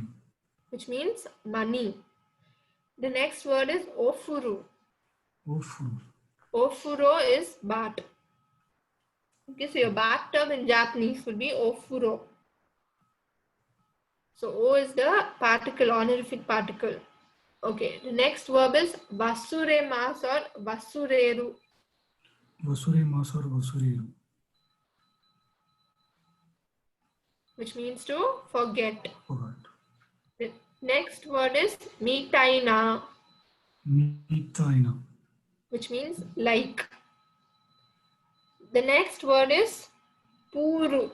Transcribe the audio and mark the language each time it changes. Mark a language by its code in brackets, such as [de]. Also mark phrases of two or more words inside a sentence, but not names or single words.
[en] which means money. The next word is ofuru. [ja] Ofuru. [en] Ofuro is bath. Okay, so your bathtub in Japanese would be ofuro. So O is the particle, honorific particle. Okay, the next verb is vasuremas or vasureru, [ja] 忘れ ます or 忘れる. [en] which means to forget. Forgot. The next word is mitaina, [ja] Mitaina. [en] which means like. The next word is puru,